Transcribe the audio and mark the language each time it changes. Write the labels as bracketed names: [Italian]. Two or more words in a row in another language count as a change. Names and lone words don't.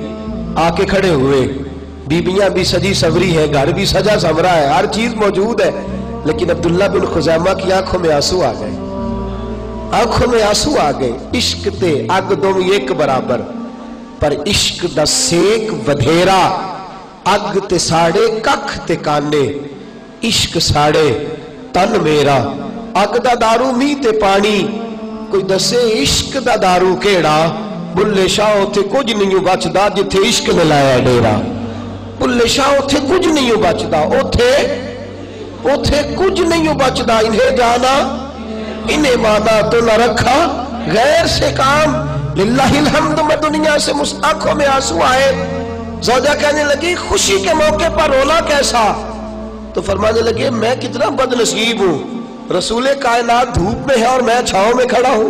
[Urdu] آ کے کھڑے ہوئے, بیبیاں بھی سجی سوری ہے, گھر بھی سجا سورا ہے, ہر چیز موجود ہے, لیکن عبداللہ بن خزیمہ کی آنکھوں میں آنسو آ گئے, آنکھوں میں آنسو آ گئے. [Punjabi] عشق تے اگ دوم ایک برابر, پر عشق دا سیک ودھیرا, اگ تے ساڑے ککھ تے کانے، عشق ساڑے تن میرا. اگ دا دارو مینہ تے پانی، کوئی دسے عشق دا دارو کیہڑا. بلھے شاہ اوتھے کجھ نہیں بچدا جتھے عشق نے لایا ڈیرا. بلھے شاہ اوتھے کجھ نہیں بچدا، اوتھے اوتھے کجھ نہیں بچدا. [Urdu] انہیں جانا انہیں مانا تو نہ رکھا غیر سے کام. [Arabic] لله الحمد. [Urdu] میں دنیا سے آنکھوں میں آنسو آئے۔ زوجہ کہنے لگی خوشی کے موقع پر رونا کیسا? تو فرمانے لگے میں کتنا بدنصیب ہوں، رسول کائنات دھوپ میں ہے اور میں چھاؤں میں کھڑا ہوں.